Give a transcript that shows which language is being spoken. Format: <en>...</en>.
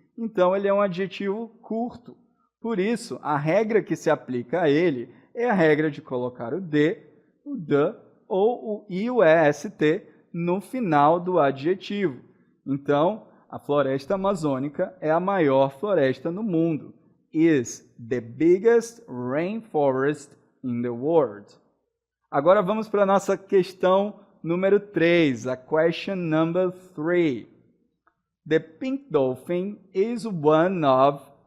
<pt>Então, ele é um adjetivo curto. Por isso, a regra que se aplica a ele é a regra de colocar o the ou o IUEST no final do adjetivo. Então, a floresta amazônica é a maior floresta no mundo.</pt> <en>Is the biggest rainforest in the world.</en> <pt>Agora vamos para a nossa questão número 3, a</pt> <en>question number 3. The pink dolphin is one of...</en>